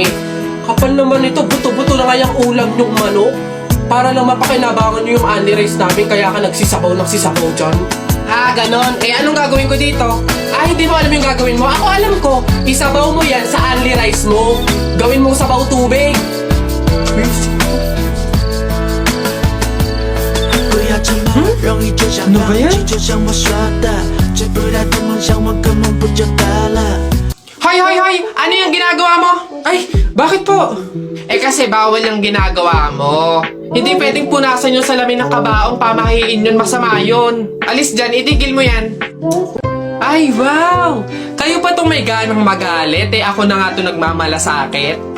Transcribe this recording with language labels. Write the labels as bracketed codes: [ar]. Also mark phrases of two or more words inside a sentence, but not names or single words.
[tl] Kapal naman ito, buto-buto na nga yung ulam nyong manok. Para lang mapakinabangan nyo yung [en] only rice [tl] namin, kaya ka nagsisabaw dyan. Ganon. Anong gagawin ko dito? Hindi mo alam yung gagawin mo. Ako alam ko, isabaw mo yan sa [en] only rice [tl] mo. Gawin mo sabaw tubig. [zh] 不要沉默，容易就像放弃，就像我说的，追不到的梦想，我根本不就得了。 [tl] Hoy! Ano yung ginagawa mo? Ay, bakit po? Kasi bawal yung ginagawa mo. Hindi pwedeng punasan yung salamin ng kabaong, pamahiin yun, masama yun. Alis dyan, itigil mo yan. Ay, wow! Kayo pa itong may ganang magalit, ako na nga ito nagmamalasakit.